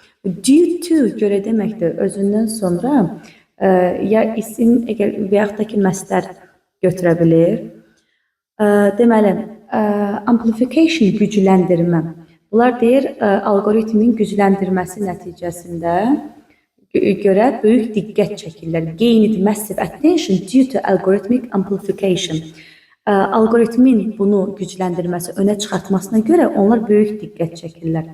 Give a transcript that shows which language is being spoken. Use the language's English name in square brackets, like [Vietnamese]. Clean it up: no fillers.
[Azerbaijani] Due to görə deməkdir, özündən sonra ya isim və yaxud da ki, məstər götürə bilir. Deməli, amplification gücləndirmə. Bunlar deyir, algoritmin gücləndirməsi nəticəsində görə böyük diqqət çəkirlər. [English] Gained massive attention due to algorithmic amplification. [Azerbaijani] Algoritmin bunu gücləndirməsi, önə çıxartmasına görə onlar böyük diqqət çəkirlər.